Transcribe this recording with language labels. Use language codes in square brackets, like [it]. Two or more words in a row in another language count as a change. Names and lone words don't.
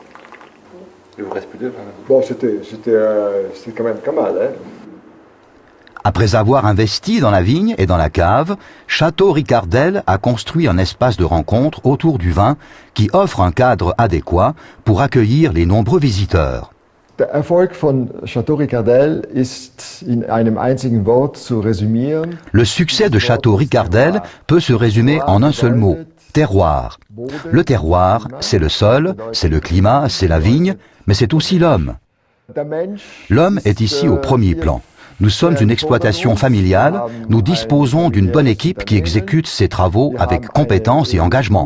[fr] Il vous reste plus de vin. Bon, c'était quand même pas mal, hein. Après avoir investi dans la vigne et dans la cave, Château Ricardel a construit un espace de rencontre autour du vin qui offre un cadre adéquat pour accueillir les nombreux visiteurs. [de] Der Erfolg von Château Ricardel ist in einem einzigen Wort zu resümieren. [fr] Le succès de Château Ricardel peut se résumer en un seul mot, terroir. Le terroir, c'est le sol, c'est le climat, c'est la vigne, mais c'est aussi l'homme. L'homme est ici au premier plan. Nous sommes une exploitation familiale, nous disposons d'une bonne équipe qui exécute ses travaux avec compétence et engagement.